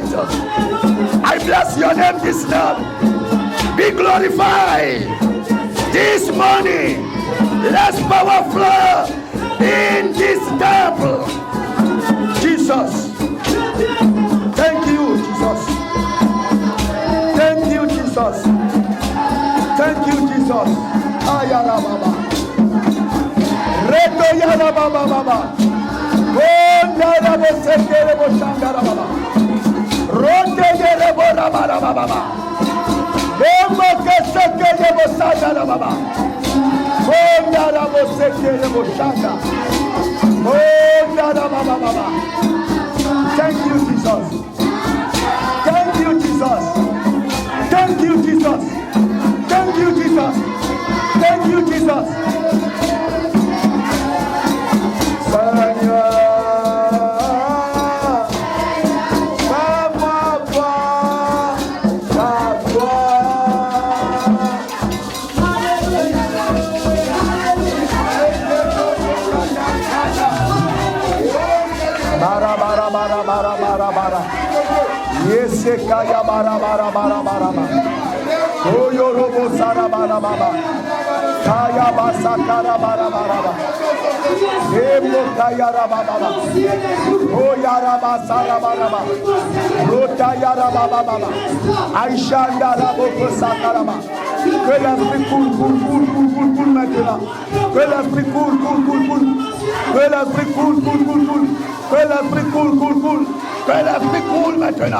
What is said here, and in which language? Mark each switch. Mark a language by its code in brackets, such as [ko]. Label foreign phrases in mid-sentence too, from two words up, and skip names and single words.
[en] I bless your name this night. Be glorified this morning. Let power flow in this temple. Jesus. Thank you, Jesus. Thank you, Jesus. Thank you, Jesus. Ayala Baba. Reto Yala Baba Baba. Gondara Bosekere Boshandara Baba. Ronde Yere Bora Baba Baba. Emo Kesekere Bosandara Baba. Gondara Bosekere Boshanda. Gondara Baba Baba. Thank you, Jesus. Thank you, Jesus. Thank you, Jesus. Thank you, Jesus. Thank you, Jesus. [fr] Seigneur, fais-moi voir ta gloire. Bara bara bara bara bara bara. Yesekaya bara bara bara bara bara. Oyorobo sara bara bara. Kaya basakara bara bara bara. Emo kaya bara bara. Oyara basara bara bara. Rota yara bara bara. Aishanda rabo sakara bara. Que l'esprit coule maintenant. Que l'esprit coule. Que l'esprit coule. Que l'esprit coule. Que l'esprit coule maintenant.